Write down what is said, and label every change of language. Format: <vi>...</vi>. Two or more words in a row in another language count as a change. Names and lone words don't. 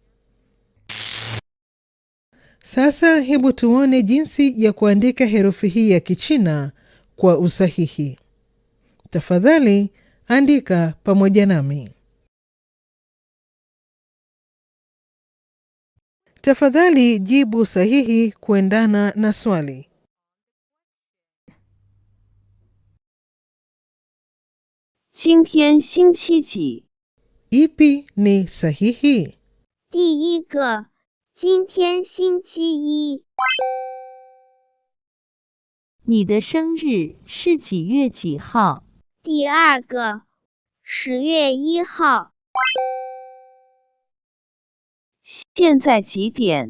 <sw>Sasa hebu tuone jinsi ya kuandika herufi hii ya Kichina kwa usahihi. Tafadhali andika pamoja nami. Tafadhali jibu sahihi kuendana na swali.</sw> <zh>今天星期几</zh> <sw>Ipi ni sahihi?</sw> <zh>第一个 今天星期一你的生日是几月几号？第二个 10月1号现在几点？</zh>